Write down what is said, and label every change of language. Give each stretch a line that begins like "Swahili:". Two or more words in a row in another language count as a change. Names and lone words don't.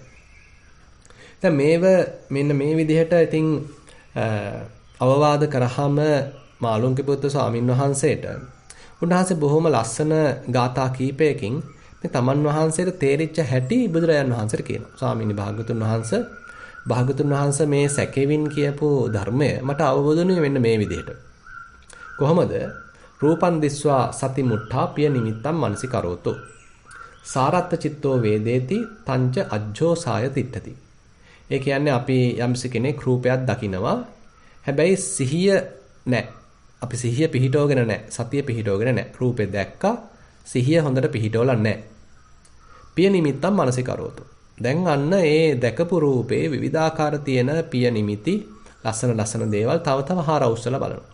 Sinhala: දැන් මෙන්න මේ විදිහට ඉතින් අවවාද කරාම මාළුන්ගේ පුත්තු ස්වාමින් වහන්සේට උන්වහන්සේ බොහොම ලස්සන ගාථා කීපයකින් මේ තමන් වහන්සේට තේරිච්ච හැටි බුදුරජාන් වහන්සේට කියනවා. ස්වාමීනි භාගතුන් වහන්සේ මේ සැකෙවින් කියපු ධර්මය මට අවබෝධුනේ මෙන්න මේ විදිහට. කොහොමද?
Pali: රූපන් දිස්වා සති මුට්ඨා පිය නිමිත්තම් මනසි කරෝතෝ. සාරත්ත චිත්තෝ වේදේති තංච අජ්ජෝසාය තිට්ඨති.
Sinhala: ඒ කියන්නේ අපි යම්සි කෙනෙක් රූපයක් දකිනවා. හැබැයි සිහිය නැහැ. අපි සිහිය පිහිටවගෙන නැහැ. සතිය පිහිටවගෙන නැහැ. රූපේ දැක්කා. සිහිය හොඳට පිහිටවලා නැහැ.
Pali: පිය නිමිත්තම් මනසි කරෝතෝ.
Sinhala: දැන් අන්න ඒ දැකපු රූපේ විවිධාකාර තියෙන පිය නිමිති ලස්සන දේවල් තව හාරවුස්සලා බලනවා.